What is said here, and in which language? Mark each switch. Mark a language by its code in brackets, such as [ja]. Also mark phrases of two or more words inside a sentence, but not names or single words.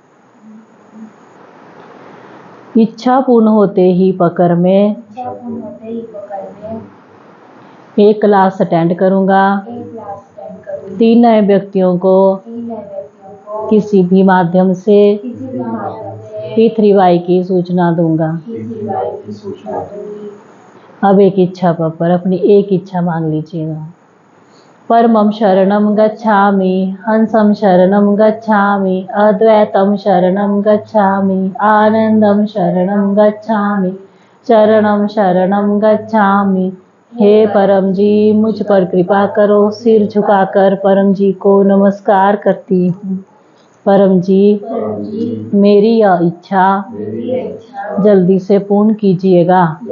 [hi] इच्छा पूर्ण होते ही पकड़ में 1 क्लास अटेंड करूंगा। 3 नए व्यक्तियों को किसी भी माध्यम से P3Y की सूचना दूंगा। अब एक इच्छा पप्पर, अपनी एक इच्छा मांग लीजिएगा। [pi] परमं शरणं गच्छामि, हंसं शरणं गच्छामि, अद्वैतं शरणं गच्छामि, आनंदं शरणं गच्छामि, चरणं शरणं गच्छामि। [hi] हे परम जी मुझ पर कृपा करो। सिर झुकाकर परम जी को नमस्कार करती हूँ। परम जी मेरी यह इच्छा जल्दी से पूर्ण कीजिएगा।